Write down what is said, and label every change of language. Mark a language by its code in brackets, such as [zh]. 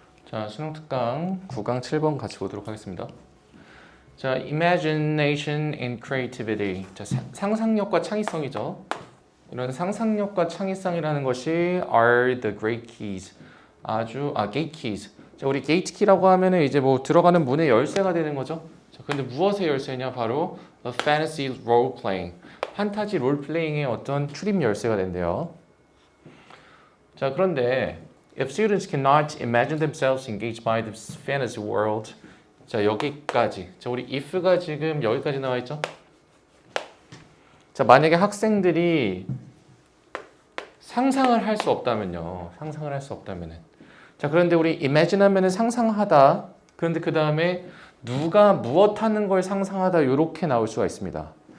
[ko] 자, 수능 특강 9강 7번 같이 보도록 하겠습니다. [en] 자, imagination and creativity. [ko] 자, 상상력과 창의성이죠. 이런 상상력과 창의성이라는 것이 [en] are the great keys. gate keys. [ko] 자, 우리 gate key라고 하면은 이제 뭐 들어가는 문의 열쇠가 되는 거죠. 자, 근데 무엇의 열쇠냐? 바로 [en] a fantasy role playing. [ko] 판타지 롤 플레잉의 어떤 출입 열쇠가 된대요. [en] 자, 그런데 if students cannot imagine themselves engaged by the fantasy world. [ko] 자, 여기까지. 자, 우리 if가 지금 여기까지 나와 있죠? 자, 만약에 학생들이 상상을 할 수 없다면요. 상상을 할 수 없다면은. 자, 그런데 우리 imagine 하면은 상상하다. 그런데 그 다음에 누가 무엇 하는 걸 상상하다 이렇게 나올 수가 있습니다.